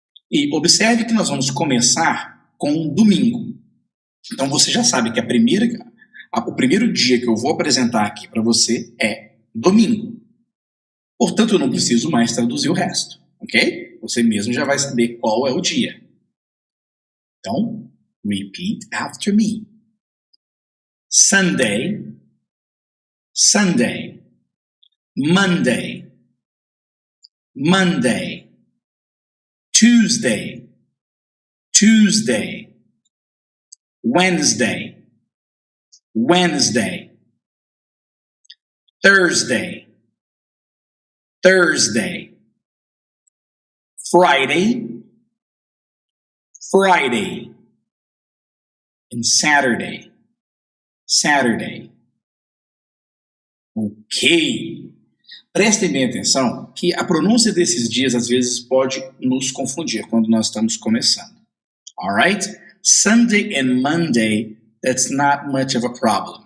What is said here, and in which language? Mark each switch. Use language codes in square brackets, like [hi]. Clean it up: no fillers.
[pt] E observe que nós vamos começar com domingo. Então você já sabe que o primeiro dia que eu vou apresentar aqui para você é domingo. Portanto, eu não preciso mais traduzir o resto, ok? Você mesmo já vai saber qual é o dia. Então, [en] repeat after me. Sunday, Sunday, Monday, Monday, Tuesday, Tuesday, Wednesday, Wednesday, Thursday, Thursday, Friday, Friday, and Saturday, Saturday. Ok. [pt] Prestem bem atenção que a pronúncia desses dias às vezes pode nos confundir quando nós estamos começando. [en] Alright? Sunday and Monday, that's not much of a problem.